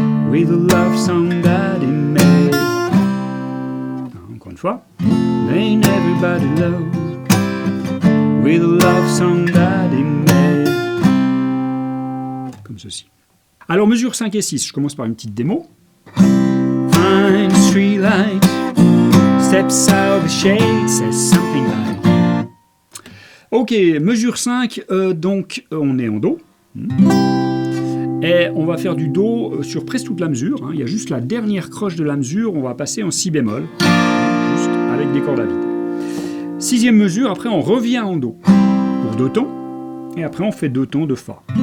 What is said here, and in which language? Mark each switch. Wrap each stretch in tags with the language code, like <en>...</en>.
<en>With a love song that he made.</en> <fr>Encore une fois.</fr> <en>Laying everybody low. With a love song that he made.</en> <fr>Comme ceci. Alors, mesure 5 et 6, je commence par une petite démo.</fr> <en>Fine street light, steps out the shade, says something like.</en> <fr>Ok, mesure 5, donc on est en Do. Et on va faire du Do sur presque toute la mesure. Hein. Il y a juste la dernière croche de la mesure, on va passer en Si bémol, juste avec des cordes à vide. 6e mesure, après on revient en Do pour 2 temps, et après on fait 2 temps de Fa.</fr>